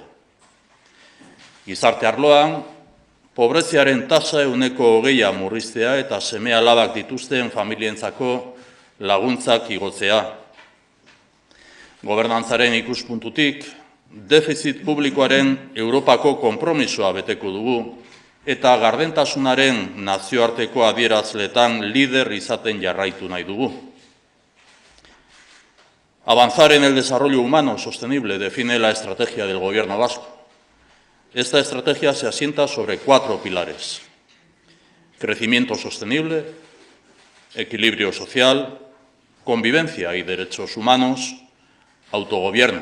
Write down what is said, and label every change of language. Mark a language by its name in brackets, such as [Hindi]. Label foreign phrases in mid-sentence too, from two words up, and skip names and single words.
[Basque] Gizarte arloan, pobreziaren tasa 20% murriztea eta seme-alabak dituzten familientzako laguntzak igotzea. Gobernantzaren ikuspuntutik, defizit publikoaren Europako konpromisoa beteko dugu eta gardentasunaren nazioarteko adierazletan lider izaten jarraitu nahi dugu. [Spanish] Avanzar en el desarrollo humano sostenible define la estrategia del Gobierno vasco. Esta estrategia se asienta sobre 4 pilares: crecimiento sostenible, equilibrio social, convivencia y derechos humanos, autogobierno.